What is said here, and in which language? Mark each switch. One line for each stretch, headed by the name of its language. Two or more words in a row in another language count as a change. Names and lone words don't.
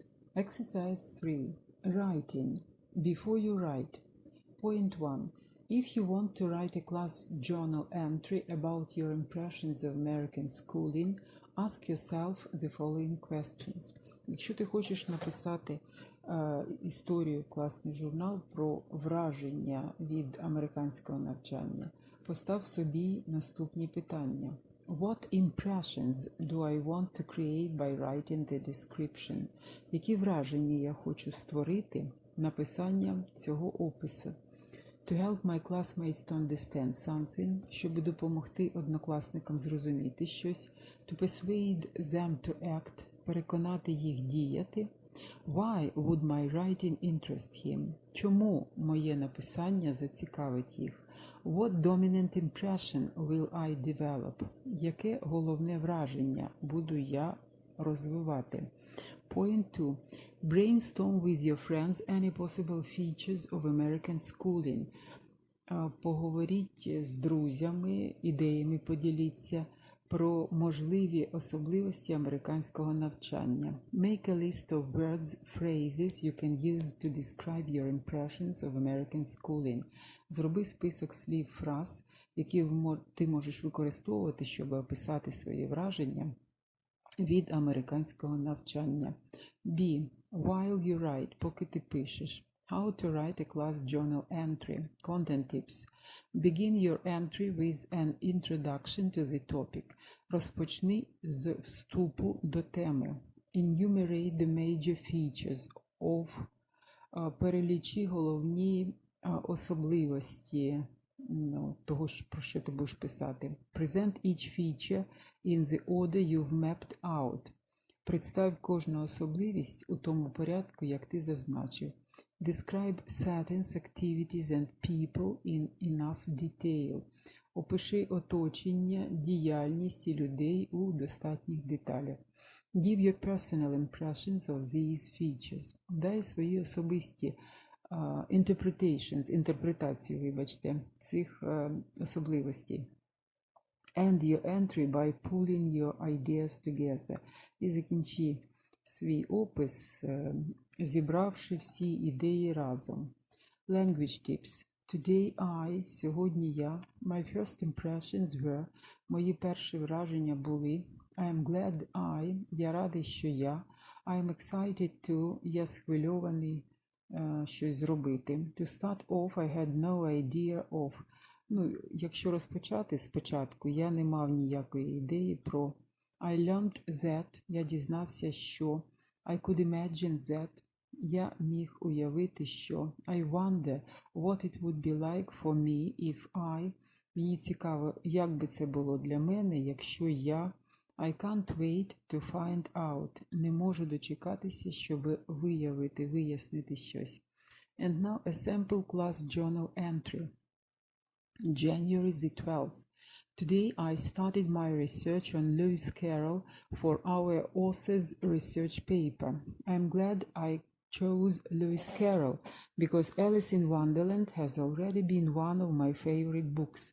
English: Exercise 3. Writing. Before you write. Point 1. If you want to write a class journal entry about your impressions of American schooling, ask yourself the following questions.
Ukrainian: Якщо ти хочеш написати історію, класний журнал про враження від американського навчання, постав собі наступні питання.
English: What impressions do I want to create by writing the description?
Ukrainian: Які враження я хочу створити написанням цього опису?
English: To help my classmates to understand something,
Ukrainian: щоб допомогти однокласникам зрозуміти щось.
English: To persuade them to act,
Ukrainian: переконати їх діяти.
English: Why would my writing interest him?
Ukrainian: Чому моє написання зацікавить їх?
English: What dominant impression will I develop?
Ukrainian: Яке головне враження буду я розвивати?
English: Point 2. Brainstorm with your friends any possible features of American schooling.
Ukrainian: Поговоріть з друзями, ідеями поділіться про можливі особливості американського навчання.
English: Make a list of words, phrases you can use to describe your impressions of American schooling.
Ukrainian: Зроби список слів, фраз, які ти можеш використовувати, щоб описати свої враження від американського навчання.
English: B. While you write,
Ukrainian: поки ти пишеш.
English: How to write a class journal entry. Content tips. Begin your entry with an introduction to the topic.
Ukrainian: Розпочни з вступу до теми.
English: Enumerate the major features of.
Ukrainian: Перелічи головні особливості того, про що ти будеш писати.
English: Present each feature in the order you've mapped out.
Ukrainian: Представ кожну особливість у тому порядку, як ти зазначив.
English: Describe settings, activities and people in enough detail.
Ukrainian: Опиши оточення, діяльність і людей у достатніх деталях.
English: Give your personal impressions of these features.
Ukrainian: Дай свої особисті інтерпретацію, цих особливостей.
English: End your entry by pulling your ideas together.
Ukrainian: І закінчи свій опис, зібравши всі ідеї разом.
English: Language tips. Today I,
Ukrainian: сьогодні я,
English: my first impressions were,
Ukrainian: мої перші враження були,
English: I am glad I,
Ukrainian: я радий, що я,
English: I am excited to,
Ukrainian: я схвильований щось зробити.
English: To start off, I had no idea of.
Ukrainian: Якщо розпочати спочатку, я не мав ніякої ідеї про.
English: I learned that,
Ukrainian: я дізнався, що.
English: I could imagine that,
Ukrainian: я міг уявити, що.
English: I wonder what it would be like for me if I.
Ukrainian: Мені цікаво, як би це було для мене, якщо я.
English: I can't wait to find out.
Ukrainian: Не можу дочекатися, щоб вияснити щось.
English: And now a sample class journal entry. January the 12th. Today I started my research on Lewis Carroll for our author's research paper. I'm glad I chose Lewis Carroll because Alice in Wonderland has already been one of my favorite books.